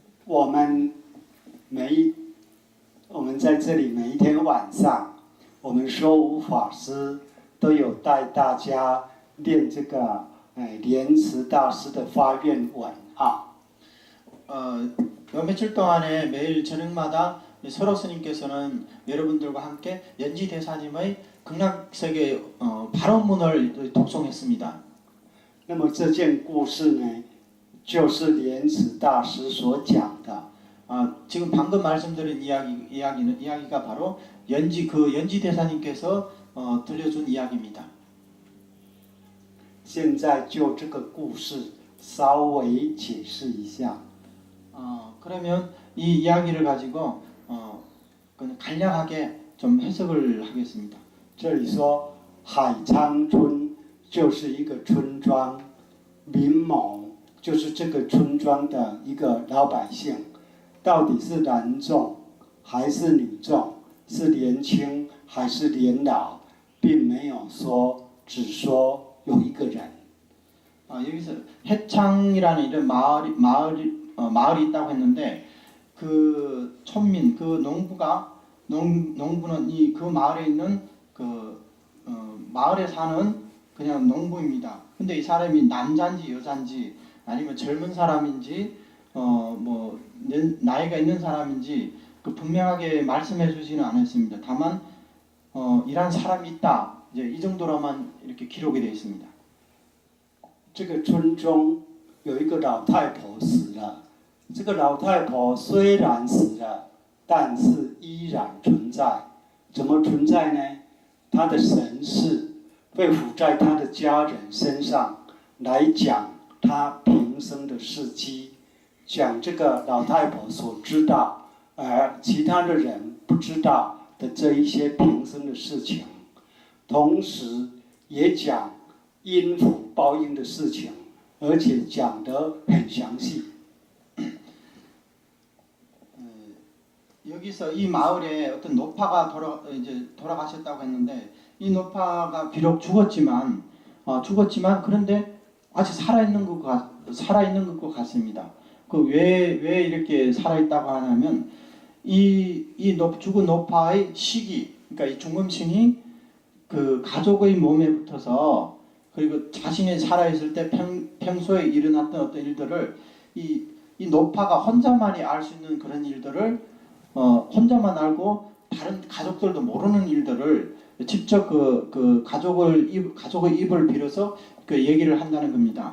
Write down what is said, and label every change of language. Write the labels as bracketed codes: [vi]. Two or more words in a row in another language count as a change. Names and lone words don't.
[zh] 我们我们在这里每一天晚上，我们说无法师都有带大家念这个莲池大师的发愿文啊。 [ko] 요 며칠 동안에 매일 저녁마다 설호 스님께서는 여러분들과 함께 연지 대사님의 극락세계 발언문을 독송했습니다. [zh] 那么这件故事呢，就是莲池大师所讲的。 [ko] 지금 방금 말씀드린 이야기가 바로 연지 대사님께서 들려준 이야기입니다. [zh] 现在就这个故事稍微解释一下。 [ko] 그러면 이 이야기를 가지고 간략하게 좀 해석을 하겠습니다. [zh] 这里说海昌村就是一个村庄，民某就是这个村庄的一个老百姓，到底是男众还是女众，是年轻还是年老，并没有说，只说有一个人。 [ko] 여기서 해창이라는 이런 마을이 있다고 했는데 그 촌민 그 농부는 그 마을에 있는 마을에 사는 그냥 농부입니다. 근데 이 사람이 남자인지 여자인지 아니면 젊은 사람인지 뭐 나이가 있는 사람인지 분명하게 말씀해 주지는 않았습니다. 다만 이런 사람이 있다. 이제 이 정도로만 이렇게 기록이 되어 있습니다. [zh] 这个村中有一个老太婆死了，这个老太婆虽然死了，但是依然存在。怎么存在呢？她的神识会附在她的家人身上，来讲她平生的事迹，讲这个老太婆所知道而其他的人不知道的这一些平生的事情，同时也讲 因果报应的事情，而且讲得很详细。 [ko] 여기서 이 마을에 어떤 노파가 돌아가셨다고 했는데 이 노파가 비록 죽었지만 그런데 아직 살아있는 것 같습니다. 왜 이렇게 살아있다고 하냐면 죽은 노파의 시기, 그러니까 이 죽음신이 그 가족의 몸에 붙어서 그리고 자신이 살아있을 때 평소에 일어났던 어떤 일들을 이 노파가 혼자만이 알 수 있는 그런 일들을 혼자만 알고 다른 가족들도 모르는 일들을 직접 그 가족의 입을 빌어서 그 얘기를 한다는 겁니다.